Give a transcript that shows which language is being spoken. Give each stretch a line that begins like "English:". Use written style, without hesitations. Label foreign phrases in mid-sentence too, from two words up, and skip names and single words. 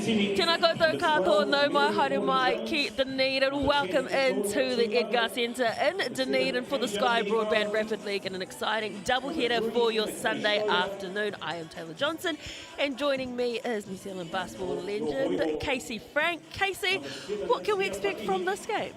Māori: Tēnā koutou katoa, no mai, haere mai, ki Dunedin.
English: Welcome into the Edgar Centre in Dunedin for the Sky Broadband Rapid League and an exciting doubleheader for your Sunday afternoon. I am Taylor Johnson, and joining me is New Zealand basketball legend Casey Frank. Casey, what can we expect from this game?